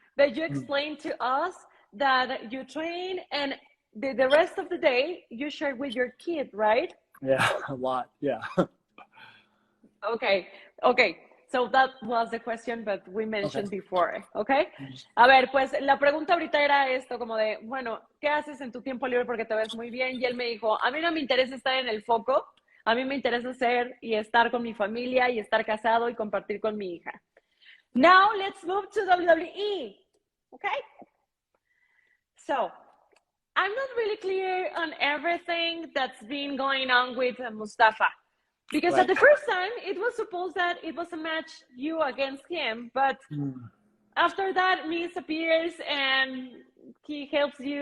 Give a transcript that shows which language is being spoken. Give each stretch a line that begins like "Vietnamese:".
English: But you explained to us that you train and the rest of the day you share with your kid, right? Yeah, a lot. Yeah. Okay. So that was the question, but we mentioned Okay. before, okay?
Spanish: A ver, pues la pregunta ahorita era esto, como de, bueno, ¿qué haces en tu tiempo libre porque te ves muy bien? Y él me dijo, a mí no me interesa estar en el foco, a mí me interesa ser y estar con mi familia y estar casado y compartir con mi hija.
English: Now let's move to WWE, okay? So, I'm not really clear on everything that's been going on with Mustafa. Because at the first time, it was supposed that it was a match you against him, but after that, Miz appears and he helps you.